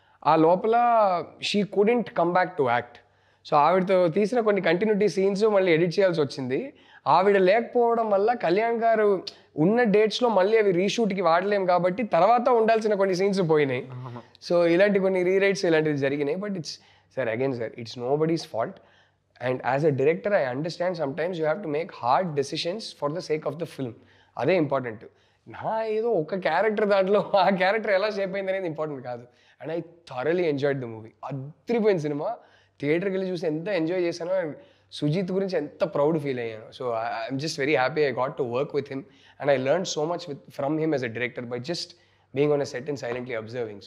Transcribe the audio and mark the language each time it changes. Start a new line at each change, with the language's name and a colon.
Telugu: ఆ లోపల
English: She couldn't come back to act.
Telugu: So ఆవిడతో తీసిన కొన్ని కంటిన్యూటీ సీన్స్ మళ్ళీ ఎడిట్ చేయాల్సి వచ్చింది. ఆవిడ లేకపోవడం వల్ల కళ్యాణ్ గారు ఉన్న డేట్స్లో మళ్ళీ అవి రీషూట్కి వాడలేం కాబట్టి తర్వాత ఉండాల్సిన కొన్ని సీన్స్ పోయినాయి. సో ఇలాంటి కొన్ని రీరైట్స్ ఇలాంటివి జరిగినాయి. But
English: It's sir again sir, it's nobody's fault. And as a director, I understand sometimes you have to make hard decisions for the sake of the film.
Telugu: అదే ఇంపార్టెంట్. నా ఏదో ఒక character దాంట్లో ఆ క్యారెక్టర్ ఎలా shape అయింది అనేది important కాదు.
English: And I thoroughly enjoyed the movie.
Telugu: అద్రిపోయిన cinema, థియేటర్కి వెళ్ళి చూసి ఎంత ఎంజాయ్ చేశానో, అండ్ సుజీత్ గురించి ఎంత ప్రౌడ్ ఫీల్ అయ్యాను.
English: So I'm just very happy I got to work with him, and I learn so much from him as a director by just being on a set and silently observing.